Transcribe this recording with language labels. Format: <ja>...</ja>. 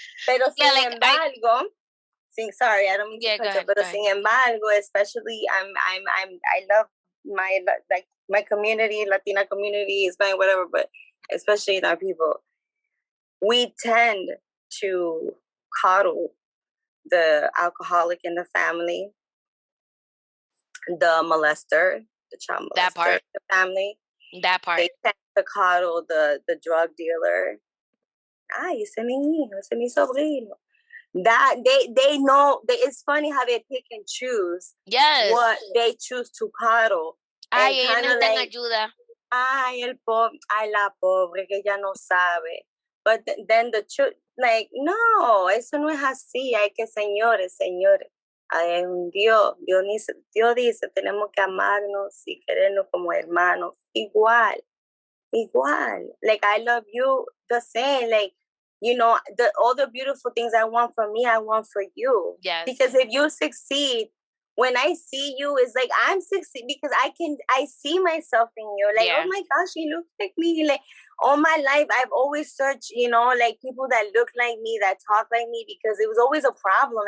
<es>Pero sin embargo,</es> <en>sorry, I don't mean to cut you, but</en> <es>sin embargo,</es> <en>especially I love my community, Latina community, Hispanic, whatever, but especially in our people, we tend to coddle the alcoholic in the family, the molester, the child molester, that part, the family. That part. They tend to coddle the drug dealer.</en> <es>Ay, ese mi hijo, ese mi sobrino.</es> <en>That they know. It's funny how they pick and choose. Yes. What they choose to coddle.</en> <es>Ay, ella no like, ayuda. Ay, la pobre que ya no sabe.</es> <en>But then the truth, like, no,</en> <es>eso no es así. Hay que, señores, hay un Dios. Dios dice, tenemos que amarnos y querernos como hermanos. Igual.</es> <en>Like, I love you the same. Like, all the beautiful things I want for me, I want for you. Yes. Because if you succeed, when I see you, it's like I'm succeed because I see myself in you. Like, oh my gosh, you look like me. Like, all my life, I've always searched, like people that look like me, that talk like me, because it was always a problem.</en>